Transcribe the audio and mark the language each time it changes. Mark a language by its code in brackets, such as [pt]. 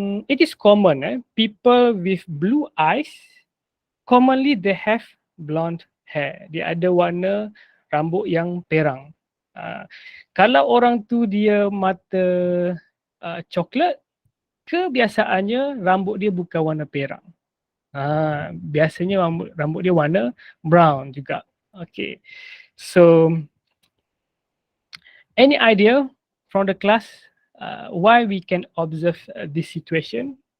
[en] It is common, people with blue eyes, commonly they have blonde hair. [ms] Dia ada warna rambut yang perang. Kalau orang tu dia mata coklat, kebiasaannya rambut dia bukan warna perang. Biasanya rambut dia warna brown juga. Okay. [en] So, any idea from the class why we can observe this situation?